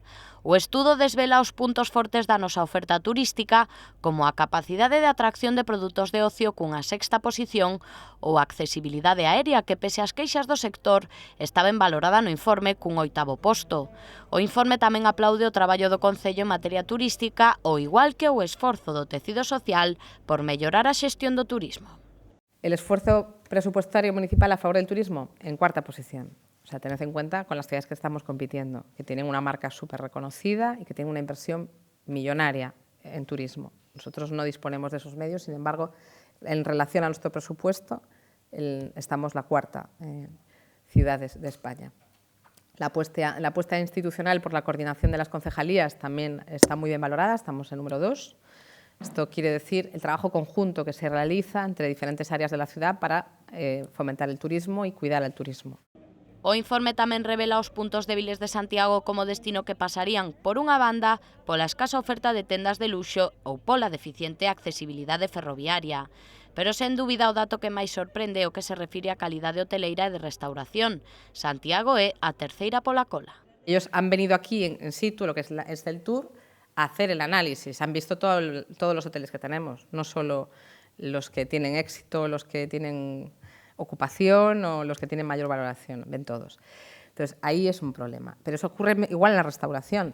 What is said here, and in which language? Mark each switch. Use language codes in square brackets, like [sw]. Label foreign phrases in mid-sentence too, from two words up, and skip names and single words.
[gl] O estudo desvela os puntos fortes da nosa oferta turística, como a capacidade de atracción de produtos de ocio cunha sexta posición ou a accesibilidade aérea que, pese ás queixas do sector, está ben valorada no informe cun oitavo posto. O informe tamén aplaude o traballo do Concello en materia turística, ao igual que o esforzo do tecido social por mellorar a xestión do turismo. [es] El esfuerzo presupuestario municipal a favor del turismo en cuarta posición. O sea, tened en cuenta con las ciudades que estamos compitiendo, que tienen una marca súper reconocida y que tienen una inversión millonaria en turismo. Nosotros no disponemos de esos medios, sin embargo, en relación a nuestro presupuesto, estamos la cuarta ciudad de España. La apuesta institucional por la coordinación de las concejalías también está muy bien valorada, estamos en número 2. Esto quiere decir el trabajo conjunto que se realiza entre diferentes áreas de la ciudad para fomentar el turismo y cuidar el turismo. [gl] O informe tamén revela os puntos débiles de Santiago como destino que pasarían, por unha banda, pola escasa oferta de tendas de luxo ou pola deficiente accesibilidade ferroviaria. Pero sen dúbida o dato que máis sorprende é o que se refire á calidade hoteleira e de restauración. Santiago é a terceira pola cola. [es] Ellos han venido aquí en situ, lo que es el tour, a hacer el análisis. Han visto todos los hoteles que tenemos, no solo los que tienen éxito, los que tienen ocupación o los que tienen mayor valoración, ven todos. Entonces, ahí es un problema. Pero eso ocurre igual en la restauración.